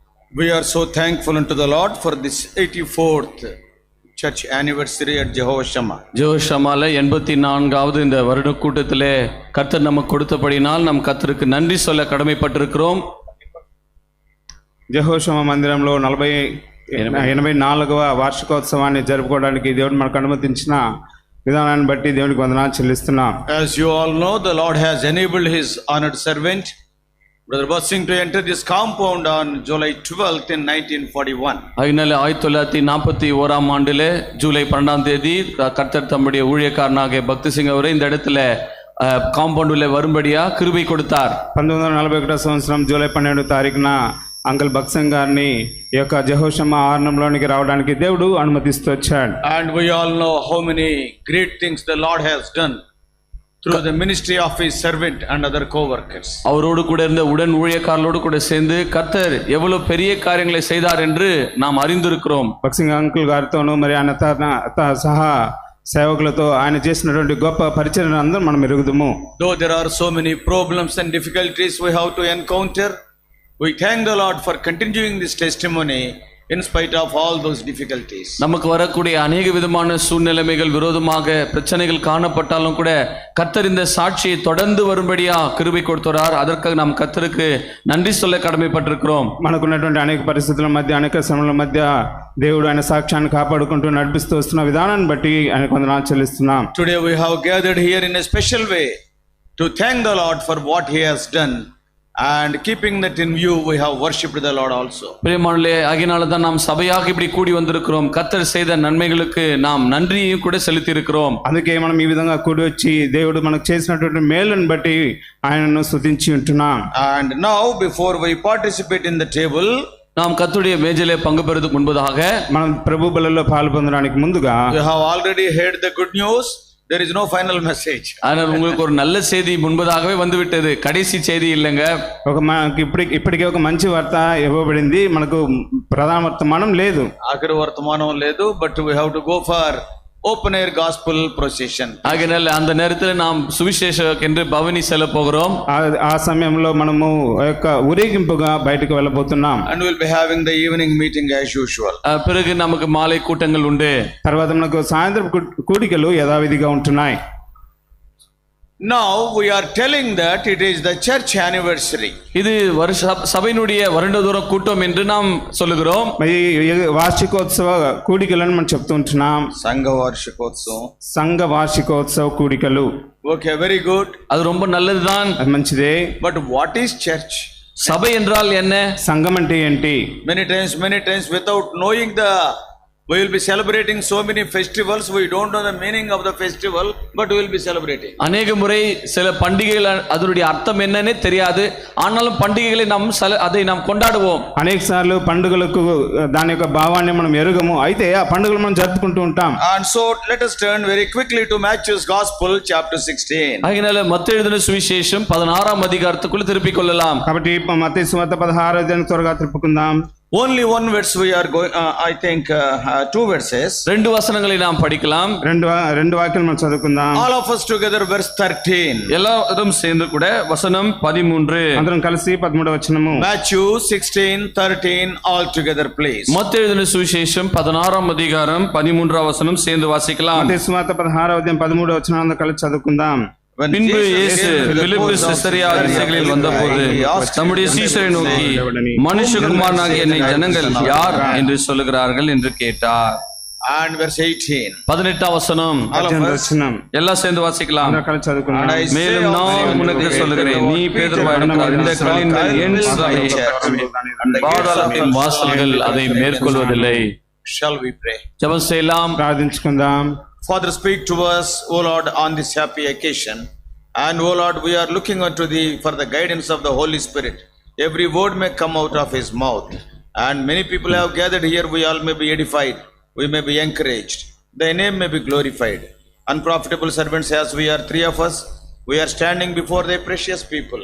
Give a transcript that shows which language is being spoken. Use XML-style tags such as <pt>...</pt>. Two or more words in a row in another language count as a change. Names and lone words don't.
<en>We are so thankful unto the Lord for this 84th church anniversary at Jehovah Shammah.</en> <ta>ஜெகோவா ஷம்மால 84வது இந்த வருட கூட்டத்திலே கர்த்தர் நமக்கு கொடுத்தபடினால் நம் கர்த்தருக்கு நன்றி சொல்ல கடமைப்பட்டிருக்கிறோம்.</ta> <te>జెహోవా షమ్మా మందిరంలో 84వ వార్షికోత్సవాన్ని జరుపుకోవడానికి దేవుడు మనకు అనుమతించిన విధానాన్ని బట్టి దేవునికి వందనాలు చెల్లిస్తున్నాం.</te> <en>As you all know, the Lord has enabled his honored servant Brother Bossing to enter this compound on July 12th in 1941.</en> <ta>அதனால 1941ஆம் ஆண்டிலே ஜூலை 12ஆம் தேதி கர்த்தர் தம்முடைய ஊழியக்காரனாகிய பக்தி சிங் அவரை இந்த இடத்துல காம்பவுண்டுல வரும்படியா கிருபை கொடுத்தார்.</ta> <te>1941 సంవత్సరం జూలై 12వ తారీఖున అంకల్ భక్సింగ్ గారిని ఈ యొక్క జెహోవా షమ్మా ఆవరణంలోనికి రావడానికి దేవుడు అనుమతిస్తూ వచ్చాడు.</te> <en>And we all know how many great things the Lord has done through the ministry of his servant and other co-workers.</en> <ta>அவரோடு கூட இருந்த உடன் ஊழியக்காரர்களோடு கூட சேர்ந்து கர்த்தர் எவ்வளவு பெரிய காரியங்களை செய்தார் என்று நாம் அறிந்திருக்கிறோம்.</ta> <te>భక్సింగ్ అంకుల్ గారితోనూ మరి ఆయన సహా సేవకులతో ఆయన చేసినటువంటి గొప్ప పరిచర్యను అందరం మనం ఎరుగుదుము.</te> <en>Though there are so many problems and difficulties we have to encounter, we thank the Lord for continuing this testimony in spite of all those difficulties.</en> <ta>நமக்கு வரக்கூடிய अनेक விதமான சூழ்நிலைகள் விரோதமாக பிரச்சனைகள் காணப்பட்டாலும் கூட கர்த்தர் இந்த சாட்சியை தொடர்ந்து வரும்படியா கிருபை கொடுத்தார். அதற்காக நாம் கர்த்தருக்கு நன்றி சொல்ல கடமைப்பட்டிருக்கிறோம்.</ta> <te>మనకున్నటువంటి అనేక పరిస్థితుల మధ్య అనేక శ్రమల మధ్య దేవుడు ఆయన సాక్ష్యాన్ని కాపాడుకుంటూ నడిపిస్తూ వస్తున్న విధానాన్ని బట్టి ఆయనకు వందనాలు చెల్లిస్తున్నాం.</te> <en>Today we have gathered here in a special way to thank the Lord for what he has done. And keeping that in view, we have worshipped the Lord also.</en> <ta>பிரியமானவர்களே, ஆகையினால தான் நாம் சபையாக இப்படி கூடி வந்திருக்கிறோம். கர்த்தர் செய்த நன்மைகளுக்கு நாம் நன்றியையும் கூட செலுத்தி இருக்கிறோம்.</ta> <te>అందుకే మనం ఈ విధంగా కూడి వచ్చి దేవుడు మనకు చేసినటువంటి మేలును బట్టి ఆయనను స్తుతించి ఉంటున్నాం.</te> <en>And now before we participate in the table,</en> <ta>நாம் கர்த்தருடைய மேஜையிலே பங்கு பெறுவதற்கு முன்பதாக</ta> <te>మనం ప్రభు బలలో పాల్పొందడానికి ముందుగా</te> <en>you have already heard the good news. There is no final message.</en> <ta>ஆனால் உங்களுக்கு ஒரு நல்ல செய்தி முன்பதாகவே வந்துவிட்டது. கடைசி செய்தி இல்லைங்க.</ta> <te>ఇప్పటికే ఒక మంచి వార్త ఇవ్వబడింది, మనకు ప్రధాన వర్తమానం లేదు, ఆఖరి వర్తమానం లేదు.</te> <en>But we have to go for open air gospel procession.</en> <ta>ஆகையால் அந்த நேரத்தில் நாம் சுவிசேஷம் என்று பவனி செல்ல போகிறோம்.</ta> <te>ఆ సమయంలో మనము యొక్క ఊరేగింపుగా బయటకు వెళ్ళబోతున్నాం.</te> <en>And we'll be having the evening meeting as usual.</en> <ta>பிறகு நமக்கு மாலை கூட்டங்கள் உண்டு.</ta> <te>తర్వాత మనకు సాయంత్రం కూడికలు యథావిధిగా ఉంటున్నాయి.</te> <en>Now we are telling that it is the church anniversary.</en> <ta>இது சபையினுடைய வருடந்தோற கூட்டம் என்று நாம் சொல்லுகிறோம்.</ta> <te>వార్షికోత్సవ కూడికలను మనం చెప్తూ ఉంటున్నాం. సంఘ వార్షికోత్సవం, సంఘ వార్షికోత్సవ కూడికలు.</te> <en>Okay, very good.</en> <ta>அது ரொம்ப நல்லதுதான்,</ta> <te>అది మంచిదే.</te> <en>But what is church?</en> <ta>சபை என்றால் என்ன?</ta> <te>సంఘం అంటే ఏంటి?</te> <en>Many times without knowing we will be celebrating so many festivals. We don't know the meaning of the festival, but we will be celebrating.</en> <ta>அநேக முறை சில பண்டிகைகள் அதனுடைய அர்த்தம் என்னன்னே தெரியாது, ஆனாலும் பண்டிகைகளை அதை நாம் கொண்டாடுவோம்.</ta> <te>అనేక సార్లు పండుగలకు దాని యొక్క భావాన్ని మనం ఎరుగము, అయితే ఆ పండుగలు మనం జరుపుకుంటూ ఉంటాం.</te> <en>And so let us turn very quickly to Matthew's Gospel chapter 16.</en> <ta>ஆகையால மத்தேயு எழுதின சுவிசேஷம் 16ஆம் அதிகாரத்துக்குள்ள திருப்பிக் கொள்ளலாம்.</ta> <te>కాబట్టి మత్తయి సువార్త 16వ అధ్యాయం త్వరగా తిప్పుకుందాం.</te> <en>Only one verse we are going, I think 2 verses.</en> <ta>రెండు వచనங்களை நாம் படிக்கலாம்.</ta> <te>రెండు వాక్యాలు మనం చదువుకుందాం.</te> <en>All of us together verse 13.</en> <ta>எல்லாரும் சேர்ந்து கூட வசனம் 13.</ta> <te>అందరం కలిసి 13వ వచనము.</te> <en>Matthew 16:13 all together please.</en> <ta>மத்தேயு எழுதின சுவிசேஷம் 16ஆம் அதிகாரம் 13ஆம் வசனம் சேர்ந்து வாசிக்கலாம். మత్తయి సువార్త 16వ అధ్యాయం 13వ వచనం అందరం కలిసి చదువుకుందాం. பின்பு இயேசு பிலிப்பு செசரியா திசைகளில் வந்தபோது தம்முடைய சீஷரை நோக்கி, மனுஷகுமாரனாகிய என்னை ஜனங்கள் யார் என்று சொல்லுகிறார்கள் என்று கேட்டார்.</ta> <en>And verse 18.</en> <ta>18ஆம் வசனம் எல்லாம் சேர்ந்து வாசிக்கலாம். மேலும் நான் உனக்கு சொல்லுகிறேன், நீ பேதுருவாய் இருக்கிறாய், இந்த கல்லின்மேல் என் சபையை பாதாளத்தின் வாசல்கள் அதை மேற்கொள்வதில்லை.</ta> <en>Shall we pray?</en> <ta>ஜெபம் செய்யலாம்,</ta> <te>ప్రార్థించుకుందాం.</te> <en>Father, speak to us, O Lord, on this happy occasion. And O Lord, we are looking unto Thee for the guidance of the Holy Spirit. Every word may come out of His mouth. And many people have gathered here, we all may be edified, we may be encouraged. Thy name may be glorified. Unprofitable servants as we are, 3 of us, we are standing before Thy precious people.</en>